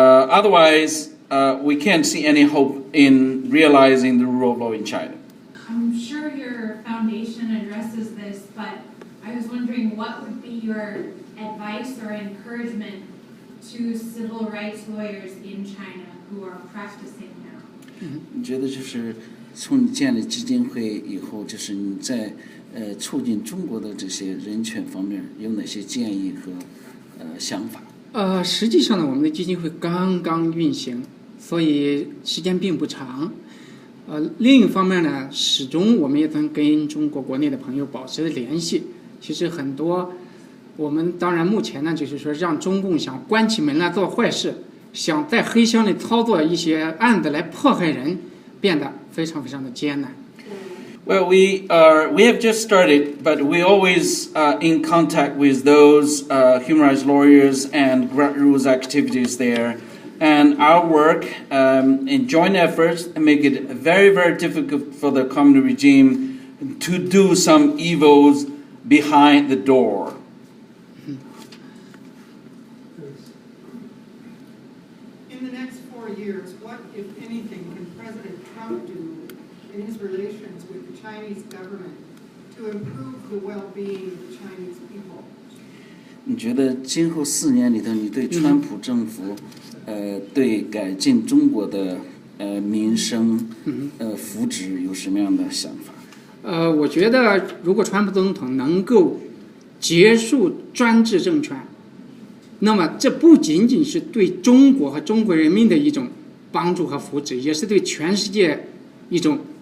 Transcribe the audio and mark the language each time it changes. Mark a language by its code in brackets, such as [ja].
[en] Otherwise, we can't see any hope in realizing the rule of law in China. I'm sure your foundation addresses this, but I was wondering what would be your advice or encouragement to civil rights lawyers in China who are practicing now? [zh] 你觉得就是从你建立基金会以后，就是你在促进中国的这些人权方面有哪些建议和想法？实际上呢，我们的基金会刚刚运行，所以时间并不长。另一方面呢，始终我们也曾跟中国国内的朋友保持联系。其实很多，我们当然目前呢，就是说让中共想关起门来做坏事，想在黑箱里操作一些案子来迫害人，变得非常非常的艰难。 [en] Well, we have just started, but we always in contact with those human rights lawyers and grassroots activities there. And our work in joint efforts make it very, very difficult for the communist regime to do some evils behind the door. In the next 4 years, what, if anything, can President Trump do in his relations with the Chinese government to improve the well-being of the Chinese people? [zh] 你觉得今后4年里头，你对川普政府对改进中国的民生福祉有什么样的想法？我觉得如果川普总统能够结束专制政权，那么这不仅仅是对中国和中国人民的一种帮助和福祉，也是对全世界一种